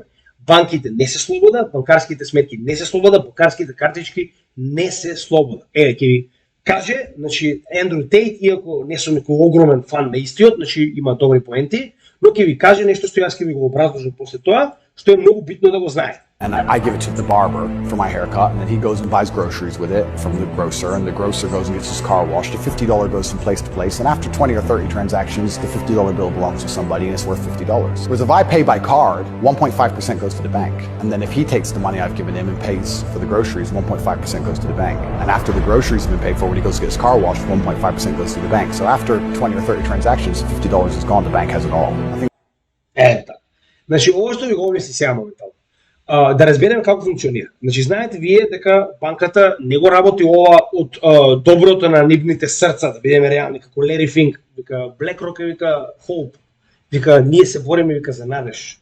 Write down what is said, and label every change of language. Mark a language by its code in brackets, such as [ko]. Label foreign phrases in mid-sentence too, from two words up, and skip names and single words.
[mk] Банките не се слобода, банкарските сметки не се слобода, банкарските картички не се слобода. Ќе ви каже, значи, Ендрю Тейт, иако не сум некој огромен фан на истиот, значи има добри поенти, но ќе ви каже нешто што јас ќе ви го образложам после тоа, што е многу битно да го знаете. [en] And I give it to the barber for my haircut, and then he goes and buys groceries with it from the grocer, and the grocer goes and gets his car washed. The $50 goes from place to place, and after 20 or 30 transactions, the $50 bill belongs to somebody, and it's worth $50. Whereas if I pay by card, 1.5% goes to the bank. And then if he takes the money I've given him and pays for the groceries, 1.5% goes to the bank. And after the groceries have been paid for, when he goes to get his car washed, 1.5% goes to the bank. So after 20 or 30 transactions, $50 is gone, the bank has it all. I think. [mk] Ето. Значи, ова што ви го објасни сега моментално. Да разбереме како функционира. Значи, знаете вие дека банката не го работи ова од доброто на нивните срца, да бидеме реални, како Лери Финк, вика BlackRock, вика Hope, вика ние се бориме, вика за надеж.